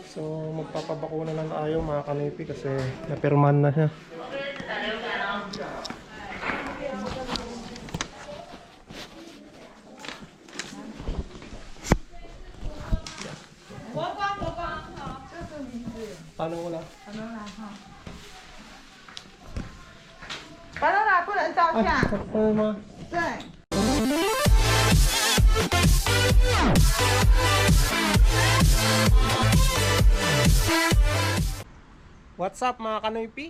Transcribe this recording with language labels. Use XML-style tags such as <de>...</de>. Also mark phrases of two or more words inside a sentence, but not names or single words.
<tl>So magpapabakuna lang tayo mga kanipi kasi napirmahan na siya. Paano wala?</tl> <zh>完了啦，不能照相。</zh> <tl>Paano ma?</tl> <zh>对。</zh> <en>What's up</en> <tl>mga kanipi?</tl>